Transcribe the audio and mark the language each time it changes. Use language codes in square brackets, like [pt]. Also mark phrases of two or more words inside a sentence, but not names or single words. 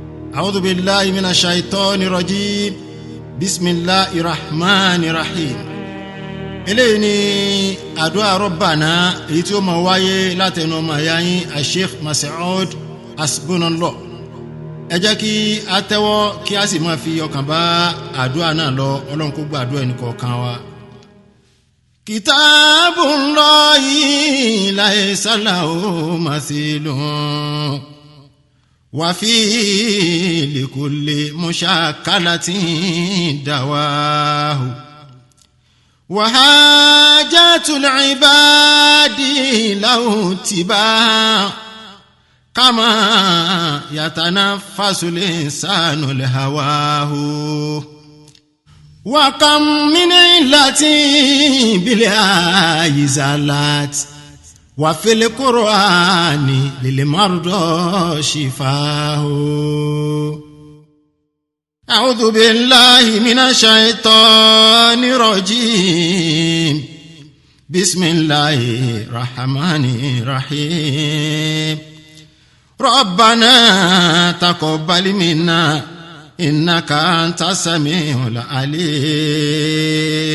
[ar] أعوذ بالله من الشيطان الرجيم بسم الله الرحمن الرحيم. [yo] eléyìí ni àdúà Rabbana èyí tí ó máa wáyé látẹnu ọmọ ìyá yín Sheikh Mas'ud Hasbunallah. ẹ jẹ́ kí a tẹ́wọ́ kí a sì máa fi ọkàn bá àdúà náà lọ. Ọlọ́run kó gba àdúà ẹnì kọ̀ọ̀kan wa. [ar] كتاب الله ليس له مثيل وفيه لكل مشكلة دواؤه وحاجة العباد له تباعا كما يتنفس الإنسان لهواه وكم من علة بالإزالة وفي القرآن للمرضى شفاؤه. أعوذ بالله من الشيطان الرجيم. بسم الله الرحمن الرحيم. ربنا تقبل منا إنك أنت السميع العليم.